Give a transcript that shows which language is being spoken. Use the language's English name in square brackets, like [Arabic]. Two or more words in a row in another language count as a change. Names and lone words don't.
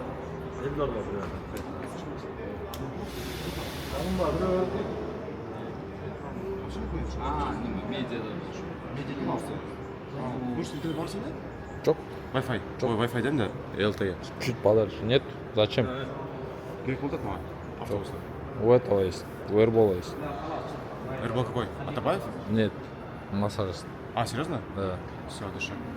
[Kyrgyz] Эдуард бар. [Russian] Чё? Wi-Fi. Ой, Wi-Fi да? LTE. Чуть подальше. Нет? Зачем? [Kyrgyz] Керек болдат мага. Автобуста. [Russian] У этого есть. У Эрбола есть. Эрбол какой? Атабаев? Нет. Массажист. А, серьезно? Да. Все, дыши.